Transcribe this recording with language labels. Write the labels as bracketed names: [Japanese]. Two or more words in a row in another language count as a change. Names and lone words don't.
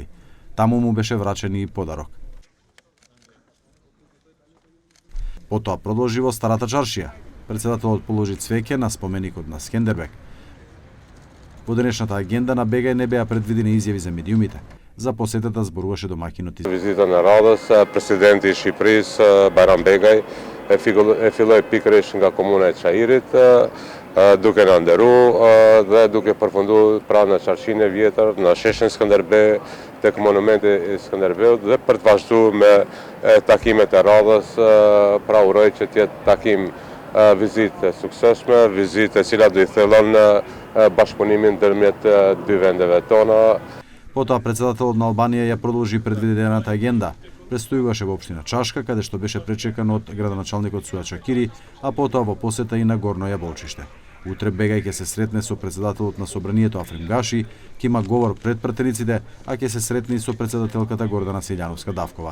[Macedonian] Таму му беше врачен и подарок. Потоа продолжи во Старата чаршија. Председателот положи цвеќе на споменикот на Скендербек. Во денешната агенда на Бегај не беа предвидени изјави за медиумите. За посетата зборуваше домаќинот. Визита на радост, [Albanian] presidenti Shqipërisë Bajram Begaj e filloi pikërisht nga komuna e Çajirit, duke na nderuar dhe duke përfunduar pra në qarqinë e vjetër, në sheshin Skënderbeu, tek monumenti i Skënderbeut dhe për të vazhduar me takimet e radhës, pra uroj që të jetë takim vizitë suksesshme, vizitë e cila do i thellon bashkëpunimin ndërmjet dy vendeve tona. [Macedonian] Потоа председателот на Албанија ја продолжи предвидената агенда. Престојуваше во општина Чашка, каде што беше пречекан од градоначалникот Суја Чакири, а потоа во посета и на Горно Јаболчиште. Утре Бегај ќе се сретне со председателот на Собранието Африм Гаши, ќе има говор пред пратениците, а ќе се сретне и со председателката Гордана Силјановска Давкова.